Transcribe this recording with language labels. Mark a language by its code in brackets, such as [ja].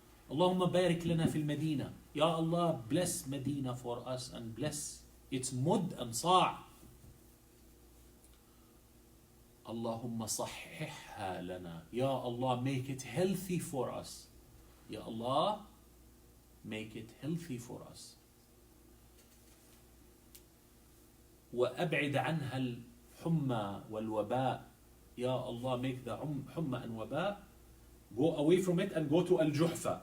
[ar] Allahumma barik lana fil Medina. [en] Ya Allah, bless Medina for us and bless its mudd and sa'. [ar] Allahumma sahihha lana. [en] Ya Allah, make it healthy for us. Ya Allah, make it healthy for us. [ar] وأبعد عنها الحمى والوباء. [en] Ya Allah, make the humma and waba go away from it and go to Al-Juhfa.